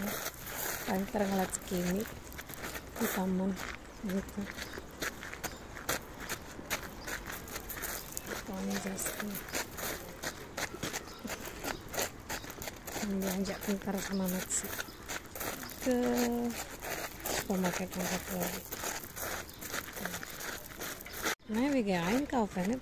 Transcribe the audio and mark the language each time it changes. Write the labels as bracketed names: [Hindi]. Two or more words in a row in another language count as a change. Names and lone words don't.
[Indonesian] Paling ngeliat segini di taman gitu. Kami Justin belanja pintar sama Maxi ke supermarket yang satu lagi. [Dutch] Nee, we gaan einkaufen, ne?